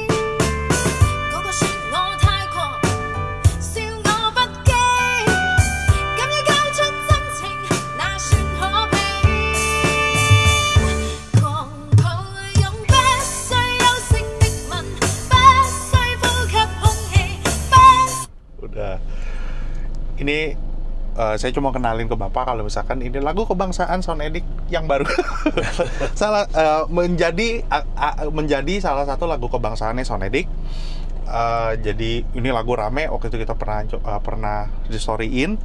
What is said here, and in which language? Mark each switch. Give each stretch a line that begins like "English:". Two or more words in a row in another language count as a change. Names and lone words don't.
Cantonese: 個個說我太狂，笑我不羈，敢於交出真情，那算可悲。狂抱擁不需休息的吻，不需呼吸空氣，不。
Indonesian: Udah. Ini saya cuma kenalin ke Bapak kalau misalkan ini lagu kebangsaan Sound Addict yang baru. menjadi salah satu lagu kebangsaannya Sound Addict. Jadi ini lagu rame waktu itu kita pernah di storyin.